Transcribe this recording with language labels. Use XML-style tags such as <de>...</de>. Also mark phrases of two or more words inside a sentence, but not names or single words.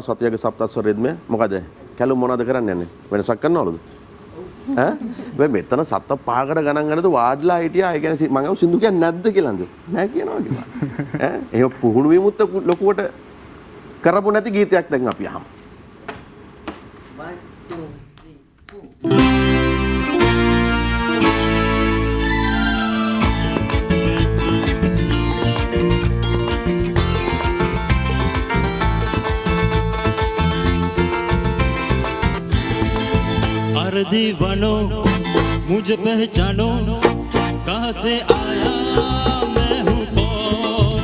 <si>සත්‍යගේ සප්තස්වර රිද්මය. මොකද කැලුම් මොනවද කරන්න යන්නේ? වෙනසක් කරනවලුද? ඈ මෙතන සත්ත පහකට ගණන් ගන්නද වාඩිලා හිටියා. ඒ කියන්නේ මම සින්දු කියන්නේ නැද්ද කියලාද? නෑ කියනවා කිව්වා. ඈ එහෙම පුහුණු වීමුත් ලොකුවට කරපො නැති ගීතයක් දැන් අපි අහමු. 1 2 3 4</si> <hi>अरे दीवानो मुझे पहचानो कहाँ से आया मैं हूँ कौन.</hi>